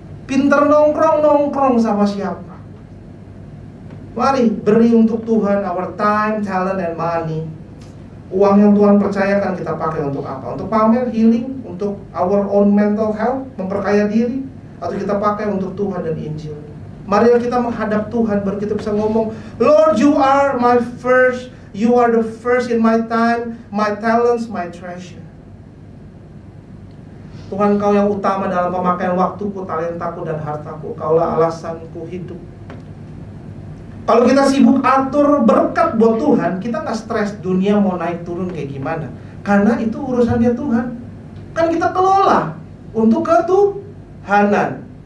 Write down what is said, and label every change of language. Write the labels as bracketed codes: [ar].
[id] Pintar nongkrong sama siapa? Mari beri untuk Tuhan [en] our time, talent, and money. [id] Uang yang Tuhan percayakan kita pakai untuk apa? Untuk pamer, healing, untuk [en] our own mental health, [id] memperkaya diri, atau kita pakai untuk Tuhan dan Injil. Mari kita menghadap Tuhan, baru kita bisa ngomong, [en] Lord, you are my first. You are the first in my time, my talents, my treasure. [id] Tuhan, Kau yang utama dalam pemakaian waktuku, talentaku, dan hartaku. Kaulah alasanku hidup. Kalau kita sibuk atur berkat buat Tuhan, kita gak stres dunia mau naik turun kayak gimana. Karena itu urusannya Tuhan. Kan kita kelola untuk ketuhanan.